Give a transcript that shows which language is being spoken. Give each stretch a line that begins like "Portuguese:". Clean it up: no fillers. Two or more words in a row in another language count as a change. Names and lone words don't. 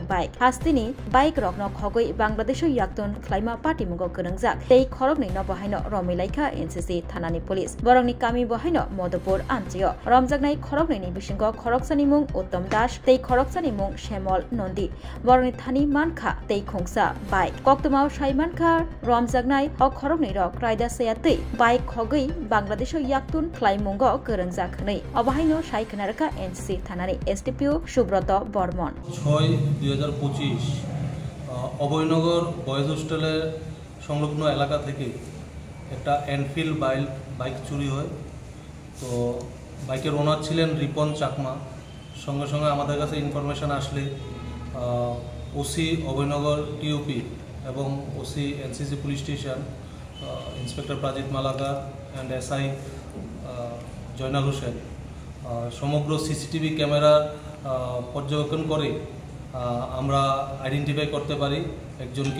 Kok Borok: bike hastini bike rokno khogoi Bangladesh yaktun khlaima party mungo gönangjak tei khorok nei no bahaino romilaika NCC thanani police borongni kami bahaino Modupur amchio romjaknai khorok nei ni bisingo khoroksani mung Uttam Das tei khoroksani mung Shemol Nondi borongni thani mankha tei khongsa bike koktomao sai mankha romjaknai o khorok nei rok raida sayatei bike khogoi Bangladesh yaktun khlaimungo gönangjak nei obahaino sai khnarka NCC thanani SDPO Subroto Bormon
Bangla: 6/2025 অভয়নগর বয়েজ হোস্টেলের সংলগ্ন এলাকা থেকে একটা এনফিল্ড বাইক চুরি হয়। তো বাইকের ওনার ছিলেন রিপন চাকমা। সঙ্গে সঙ্গে আমাদের কাছে ইনফরমেশন আসলে ওসি অভয়নগর টিওপি এবং ওসি এনসিসি
English: police station inspector
Bangla: প্রাজিত মালাকার অ্যান্ড এসআই জয়নাল হোসেন সমগ্র সিসিটিভি ক্যামেরার পর্যবেক্ষণ করে আমরা আইডেন্টিফাই করতে পারি একজনকে।